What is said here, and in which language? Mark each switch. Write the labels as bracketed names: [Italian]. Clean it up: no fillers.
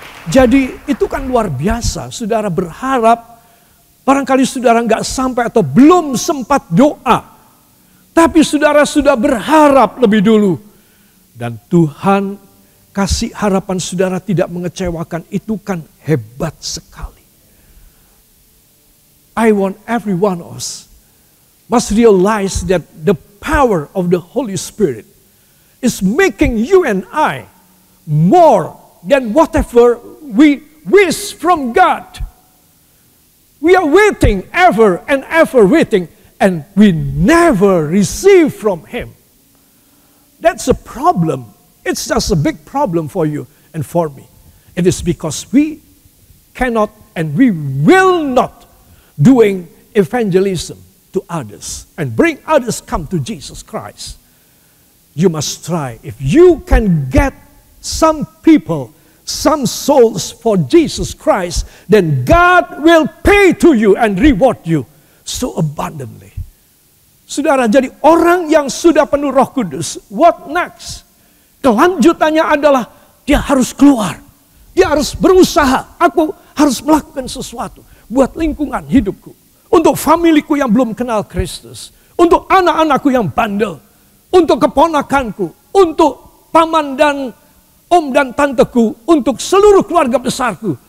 [Indonesian] Jadi itu kan luar biasa. Saudara berharap, barangkali saudara nggak sampai atau belum sempat doa, tapi saudara sudah berharap lebih dulu, dan Tuhan kasih harapan saudara tidak mengecewakan. Itu kan hebat sekali. [English] I want every one of us must realize that the power of the Holy Spirit is making you and I more than whatever we wish from God. We are waiting ever and ever waiting, and we never receive from Him. That's a problem. It's just a big problem for you and for me. It is because we cannot and we will not doing evangelism to others and bring others come to Jesus Christ. You must try. If you can get some people, some souls for Jesus Christ, then God will pay to you and reward you so abundantly. [Indonesian] Saudara, jadi orang yang sudah penuh Roh Kudus, [English] what next? [Indonesian] Kelanjutannya adalah dia harus keluar. Dia harus berusaha. Aku harus melakukan sesuatu buat lingkungan hidupku, untuk familiku yang belum kenal Kristus, untuk anak-anakku yang bandel, untuk keponakanku, untuk paman dan om dan tanteku, untuk seluruh keluarga besarku.